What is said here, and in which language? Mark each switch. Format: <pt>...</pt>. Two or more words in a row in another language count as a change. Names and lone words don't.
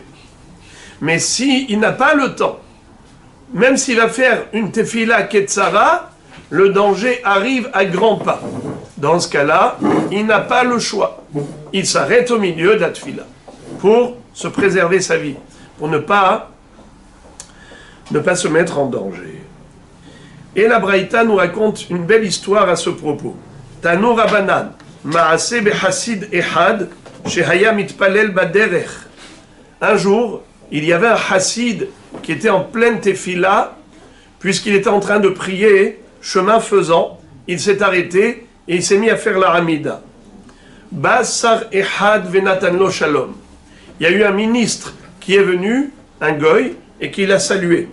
<fr>Mais si il n'a pas le temps, même s'il va faire une</fr> <he>תפילה קצרה,</he> <fr>le danger arrive à grands pas. Dans ce cas-là, il n'a pas le choix. Il s'arrête au milieu de la tefila pour se préserver sa vie, pour ne pas se mettre en danger. Et la Braïta nous raconte une belle histoire à ce propos.</fr> <he>תנו רבנן, מעשה בחסיד אחד, שהיה מתפלל בדרך.</he> <fr>Un jour, il y avait un chassid qui était en pleine tefila, puisqu'il était en train de prier, chemin faisant, il s'est arrêté et il s'est mis à faire la Hamida.</fr> <he>בא שר אחד ונתן לו שלום.</he> <fr>Il y a eu un ministre qui est venu, un goy, et qui l'a salué.</fr>